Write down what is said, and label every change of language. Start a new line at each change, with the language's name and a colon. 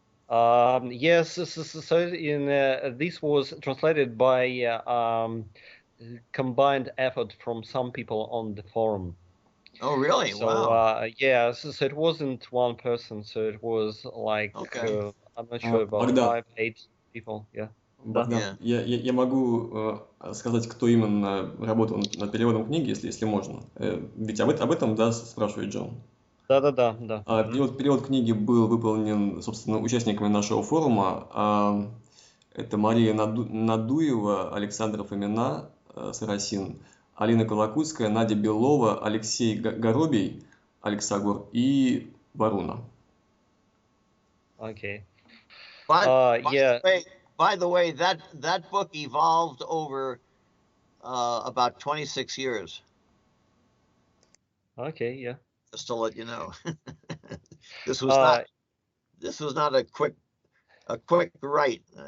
English: Yes, so in this was translated by combined effort from some people on the forum. Oh, really? So, wow. Yeah, so it wasn't one person, so it was like, Okay. I'm not sure, about
Russian: Богдан.
English: 5-8 people, yeah.
Russian: Богдан, я могу сказать, кто именно работал над переводом книги, если можно. Ведь об этом, да, спрашивает Джон. Да. Перевод книги был выполнен, собственно, участниками нашего форума. Это Мария Надуева, Александра Фомина, Сарасин, Алина Колокутская, Надя Белова, Алексей Горобий, Алексагор и Варуна.
English: Okay. By the way, that book evolved over about 26 years. Okay, yeah. Just to let you know. This was not a quick write.